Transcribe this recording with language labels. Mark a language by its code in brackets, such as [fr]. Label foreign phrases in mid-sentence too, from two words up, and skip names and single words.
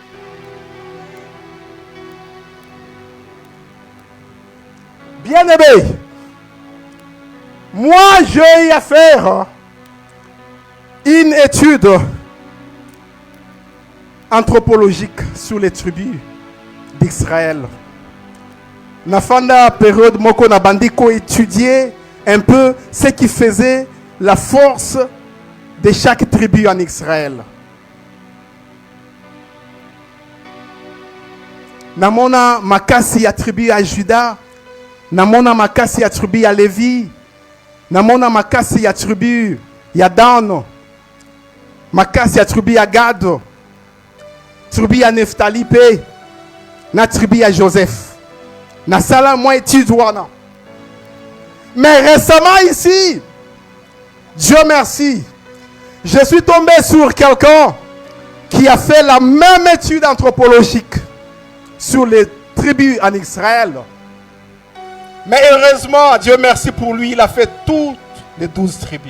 [fr] Bien-aimé, moi j'ai eu à faire une étude anthropologique sur les tribus d'Israël. [ln] Nafanda période moko na bandiko [fr] étudier un peu ce qui faisait la force de chaque tribu en Israël. [ln] Namona makasi ya tribu ya Juda, namona makasi ya tribu ya Lévi, namona makasi ya tribu ya Dan, makasi ya tribu ya Gad, tribu ya Neftali pe, na tribu ya Joseph. Na sala [fr] moi étude [ln] wana. [fr] Mais récemment ici, Dieu merci, je suis tombé sur quelqu'un qui a fait la même étude anthropologique sur les tribus en Israël. Mais heureusement, Dieu merci pour lui, il a fait toutes les 12 tribus.